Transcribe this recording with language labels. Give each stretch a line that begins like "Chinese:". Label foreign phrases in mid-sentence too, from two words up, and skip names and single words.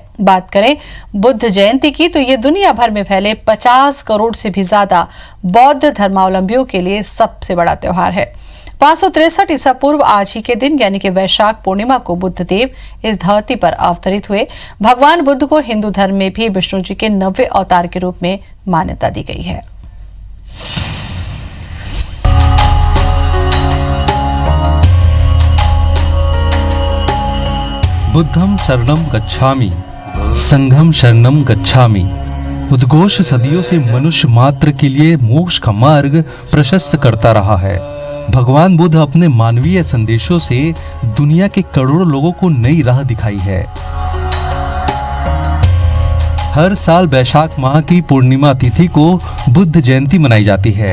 Hindi: बात करें बुद्ध जयंती की तो ये दुनिया भर में फैले 50 करोड़ से भी ज्यादा बौद्ध धर्मावलंबियों के लिए सबसे बड़ा त्योहार है। 563 ईसा पूर्व आज ही के दिन यानी कि वैशाख पूर्णिमा को बुद्ध देव इस धरती पर अवतरित हुए। भगवान बुद्ध को हिंदू धर्म में भी विष्णु जी के 90वें अवतार के रूप में मान्यता दी गई है।
Pali: बुद्धं शरणं गच्छामि, संघं शरणं गच्छामि।
Hindi: उद्घोष सदियों से मनुष्य मात्र के लिए मोक्ष का मार्ग प्रशस्त करता रहा है। भगवान बुद्ध अपने मानवीय संदेशों से दुनिया के करोड़ों लोगों को नई राह दिखाई है। हर साल वैशाख माह की पूर्णिमा तिथि को बुद्ध जयंती मनाई जाती है।